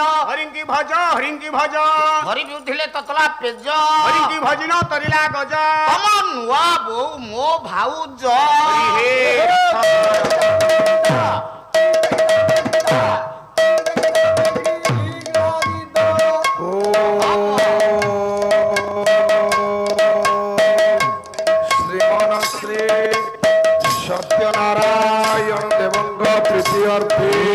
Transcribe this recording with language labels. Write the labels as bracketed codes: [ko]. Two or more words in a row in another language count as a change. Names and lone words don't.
[or] ହରିଙ୍କି ଭଜ ଧରି ପିଉଥିଲେ ତତଲା ପେଜ ହରିଙ୍କି ଭଜିନ ତରିଲା ଗଜ ତମ ନୂଆ ବୋଉ ମୋ ଭାଉଜ [sa] श्रीमन श्री सत्यनारायण देवंग प्रीति अर्थे